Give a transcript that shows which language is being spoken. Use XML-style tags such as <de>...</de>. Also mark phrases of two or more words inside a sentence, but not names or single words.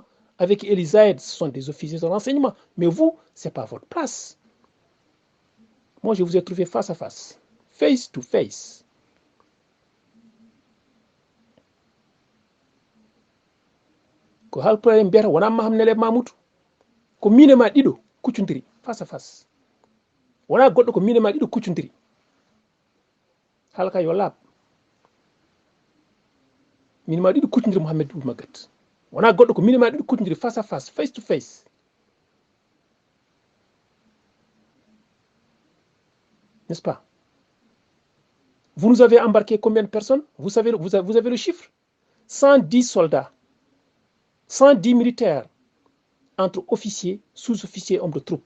<fr>Avec Eli Zahed, ce sont des officiers de renseignement. Mais vous, ce n'est pas votre place. Moi, je vous ai trouvé face à face</fr> <en>to face.</en> <ff>ko halpulaar en mbiyata wona maham nele mamoudou ko minema ɗiɗo kuccodiri</ff> <fr>face à face</fr> <ff>wona goɗɗo ko minema ɗiɗo kuccodiri halka yo laaɓ minema ɗiɗo kuccodiri Mohamed Ould Magat wona goɗɗo ko minema ɗiɗo kuccodiri</ff> <fr>face à face,</fr> <en>face to face.</en> <fr>N'est-ce pas? Vous nous avez embarqué combien de personnes? Vous savez, vous avez le chiffre? 110 soldats, 110 militaires, entre officiers, sous-officiers, hommes de troupes.</fr>